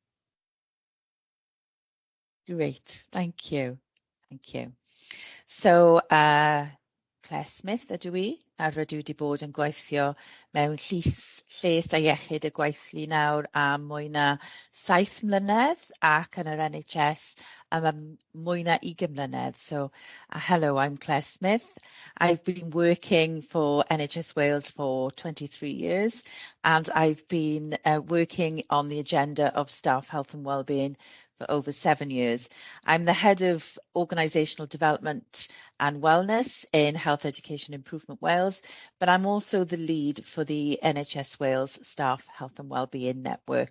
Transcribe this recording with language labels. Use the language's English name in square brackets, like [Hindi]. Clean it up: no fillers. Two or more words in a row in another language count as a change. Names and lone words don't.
[English] Great, thank you. Thank you. So, [Welsh] Claire Smith ydw I, a rydw wedi bod yn gweithio mewn lles a iechyd y gweithlu nawr am mwy na 7 mlynedd ac yn yr NHS am mwy na 20 mlynedd. [English] So, hello, I'm Claire Smith. I've been working for NHS Wales for 23 years, and I've been working on the agenda of staff health and wellbeing for over 7 years. I'm the head of organisational development and wellness in Health Education Improvement Wales, but I'm also the lead for the NHS Wales Staff Health and Wellbeing Network.